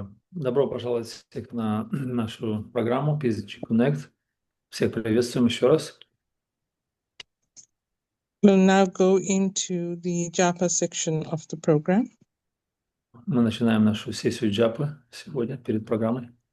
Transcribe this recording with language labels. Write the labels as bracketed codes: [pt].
[ru] Добро пожаловать всех на нашу программу PSGG Connect. Всех приветствуем еще раз. [en] We'll now go into the japa section of the program. [ru] Мы начинаем нашу сессию джапы сегодня перед программой.